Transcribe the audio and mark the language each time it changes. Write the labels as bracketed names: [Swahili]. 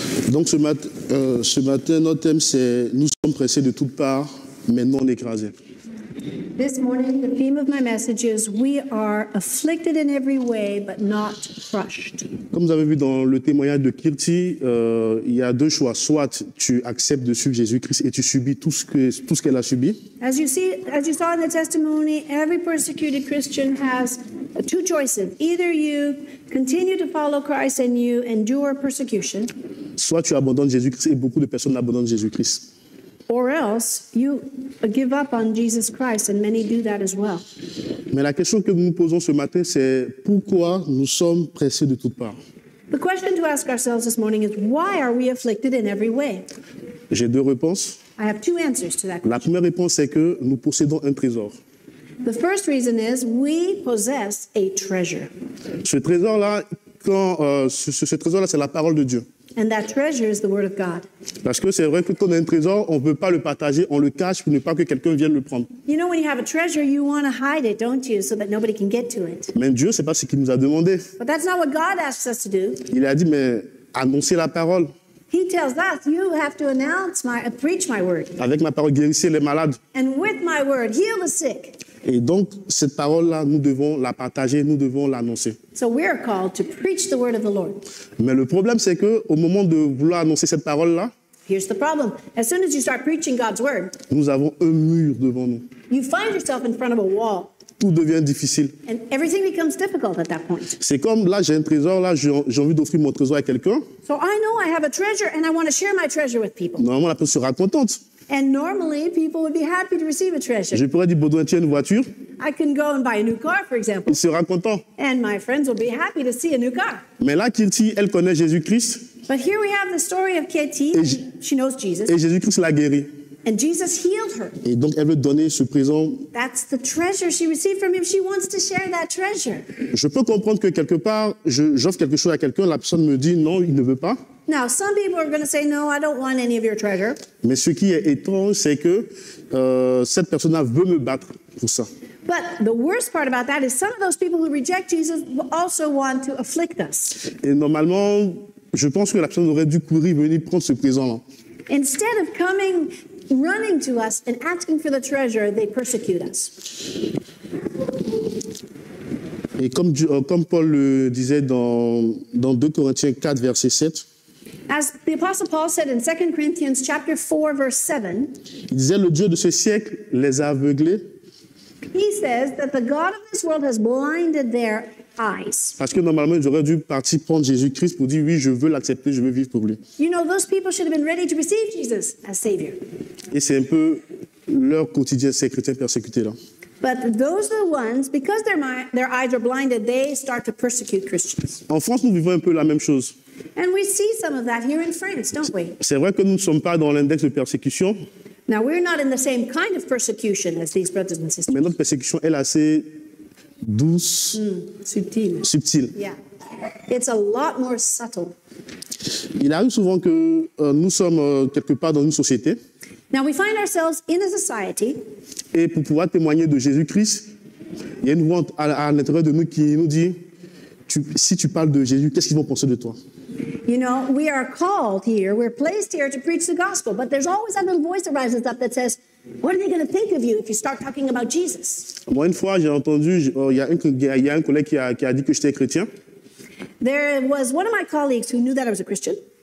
[French] Donc ce matin, notre thème c'est « Nous sommes pressés de toutes parts, mais non écrasés ». [English] This morning, the theme of my message is we are afflicted in every way, but not crushed. [French] Comme vous avez vu dans le témoignage de Kirti, il y a deux choix. Soit tu acceptes de suivre Jésus-Christ et tu subis tout ce qu'elle a subi. [English] As you saw in the testimony, every persecuted Christian has two choices. Either you continue to follow Christ and you endure persecution, [French] Soit tu abandonnes Jésus-Christ et beaucoup de personnes abandonnent Jésus-Christ. [English] or else you give up on Jesus Christ, and many do that as well. [French] Mais la question que nous nous posons ce matin, c'est pourquoi nous sommes pressés de toutes parts. [English] The question to ask ourselves this morning is, why are we afflicted in every way? [French] J'ai deux réponses. [English] I have two answers to that. [French] La première réponse, c'est que nous possédons un trésor. [English] The first reason is we possess a treasure. [French] Ce trésor-là, ce trésor-là, c'est la parole de Dieu. [English] And that treasure is the Word of God. [French] Parce que c'est vrai que quand on a un trésor, on ne veut pas le partager, on le cache pour ne pas que quelqu'un vienne le prendre. [English] You know, when you have a treasure, you want to hide it, don't you, so that nobody can get to it. [French] Mais Dieu, c'est pas ce qu'il nous a demandé. [English] But that's not what God asks us to do. [French] Il a dit, mais annoncez la parole. [English] He tells us, you have to preach my word. [French] Avec ma parole, guérissez les malades. [English] And with my word, heal the sick. [French] Et donc, cette parole-là, nous devons la partager, nous devons l'annoncer. [English] So we're called to preach the word of the Lord. [French] Mais le problème, c'est qu'au moment de vouloir annoncer cette parole-là, [English] Here's the problem. As soon as you start preaching God's word, [French] nous avons un mur devant nous. [English] you find yourself in front of a wall. [French] Tout devient difficile. [English] And everything becomes difficult at that point. [French] C'est comme là, j'ai un trésor, là, j'ai envie d'offrir mon trésor à quelqu'un. [English] So I know I have a treasure and I want to share my treasure with people. [French] Normalement, la personne sera contente. [English] And normally people would be happy to receive a treasure. [French] Je pourrais dire, Baudouin, tiens une voiture. [English] I can go and buy a new car, for example, [French] Il sera content. [English] and my friends will be happy to see a new car. [French] Mais là, Kirti, elle connaît Jésus-Christ [English] But here we have the story of Katie. [French] Et J- [English] She knows Jesus, [French] et Jésus-Christ l'a guérie. [English] and Jesus healed her. [French] Et donc, elle veut donner ce présent. [English] That's the treasure she received from him. She wants to share that treasure. [French] Je peux comprendre que quelque part, j'offre quelque chose à quelqu'un, la personne me dit non, il ne veut pas. [English] Now, some people are going to say, no, I don't want any of your treasure. [French] Mais ce qui est étrange, c'est que cette personne-là veut me battre pour ça. [English] But the worst part about that is some of those people who reject Jesus also want to afflict us. [French] Et normalement, je pense que la personne aurait dû courir, venir prendre ce présent-là. [English] Instead of running to us and asking for the treasure, they persecute us. [French] Et comme Paul le disait dans 2 Corinthiens 4, verset 7, [English] As the Apostle Paul said in 2 Corinthians chapter 4, verse 7, [French] il disait, le Dieu de ce siècle les a aveuglés, [English] he says that the God of this world has blinded their eyes. [French] parce que normalement, ils auraient dû partir prendre Jésus-Christ pour dire, oui, je veux l'accepter, je veux vivre pour lui. [English] You know, those people should have been ready to receive Jesus as Savior. [French] Et c'est un peu leur quotidien, ces chrétiens persécutés-là. [English] But those are the ones, because their eyes are blinded, they start to persecute Christians. [French] En France, nous vivons un peu la même chose. [English] And we see some of that here in France, don't we? [French] C'est vrai que nous ne sommes pas dans l'index de persécution, [English] Now, we're not in the same kind of persecution as these brothers and sisters. [French] mais notre persécution, elle est assez douce, Subtil. subtile. [English] Yeah. It's a lot more subtle. [French] Il arrive souvent que nous sommes quelque part dans une société, [English] Now, we find ourselves in a society, [French] et pour pouvoir témoigner de Jésus-Christ, il y a une voix à l'intérieur de nous qui nous dit, si tu parles de Jésus, qu'est-ce qu'ils vont penser de toi? [English] you know, we are called here, we're placed here to preach the gospel, but there's always that little voice that rises up that says, what are they going to think of you if you start talking about Jesus? [French] Moi, une fois, j'ai entendu, il y a un collègue qui a dit que j'étais chrétien. [English] There was one of my colleagues who knew that I was a Christian,